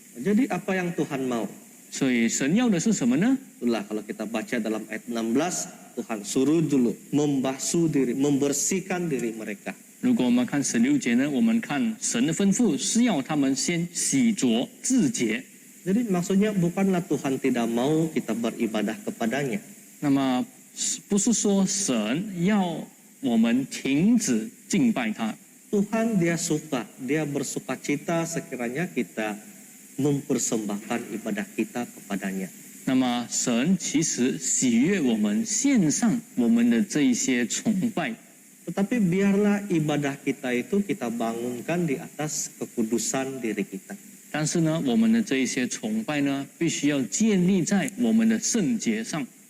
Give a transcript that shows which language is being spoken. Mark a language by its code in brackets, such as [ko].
[id] Jadi apa yang Tuhan mau? [zh] 所以神要的是什么呢？ [id] Itulah kalau kita baca dalam ayat 16, Tuhan suruh dulu membasuh diri, membersihkan diri mereka. [zh] 如果我们看16节呢，我们看神的吩咐是要他们先洗濯自洁。 [id] Jadi maksudnya bukanlah Tuhan tidak mau kita beribadah kepadanya. [zh] 那么不是说神要我们停止敬拜他， [id] Tuhan dia suka, dia bersukacita sekiranya kita mempersembahkan ibadah kita kepadanya. [zh] 那么神其实喜悦我们献上我们的这一些崇拜。 [id] Tetapi biarlah ibadah kita itu kita bangunkan di atas kekudusan diri kita. [zh] 但是呢，我们的这一些崇拜呢，必须要建立在我们的圣洁上。